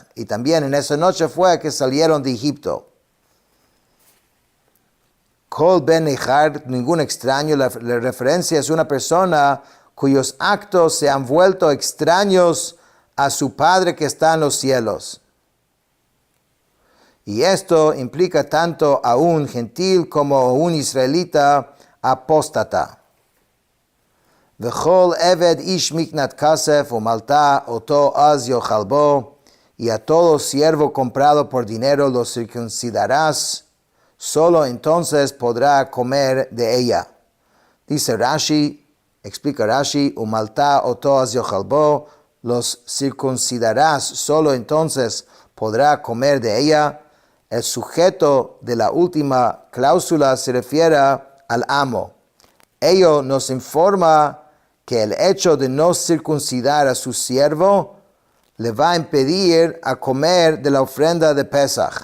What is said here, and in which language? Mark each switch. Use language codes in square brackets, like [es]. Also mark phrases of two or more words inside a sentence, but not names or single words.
[es] Y también en esa noche fue que salieron de Egipto. [he] כל בן נכר, [es] ningún extraño, la referencia es una persona cuyos actos se han vuelto extraños a su Padre que está en los cielos. Y esto implica tanto a un gentil como a un israelita apóstata. [he] וכל עבד איש מקנת כסף ומלתה אתו אז יאכל בו, [es] y a todo siervo comprado por dinero lo circuncidarás, solo entonces podrá comer de ella. Dice Rashi, explica Rashi, [he] ומלתה אתו אז יאכל בו, [es] los circuncidarás, solo entonces podrá comer de ella. El sujeto de la última cláusula se refiere al amo. Ello nos informa que el hecho de no circuncidar a su siervo le va a impedir a comer de la ofrenda de Pesach.